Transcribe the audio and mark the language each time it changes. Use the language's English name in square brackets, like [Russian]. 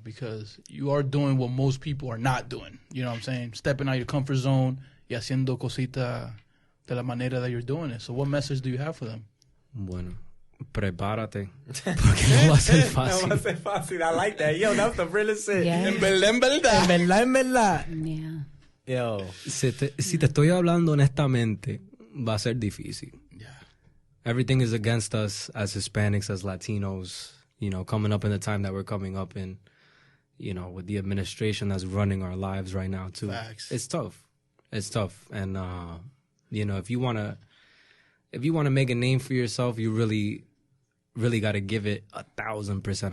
[English] Because you are doing what most people are not doing. You know what I'm saying? Stepping out of your comfort zone [Spanish] y haciendo cosita de la manera [English] that you're doing it. So what message do you have for them? [Spanish] Bueno, prepárate. Porque no va a ser fácil. No va a ser fácil. [English] I like that. Yo, that's the realest shit. Yeah. [Spanish] En verdad. En verdad. [English] Yeah. Yo. [Spanish] Si te estoy hablando honestamente, va a ser difícil. [English] Yeah. Everything is against us as Hispanics, as Latinos, coming up in the time that we're coming up in, with the administration that's running our lives right now too. Facts. It's tough. And, if you want to make a name for yourself, you really, really got to give it 1,000%.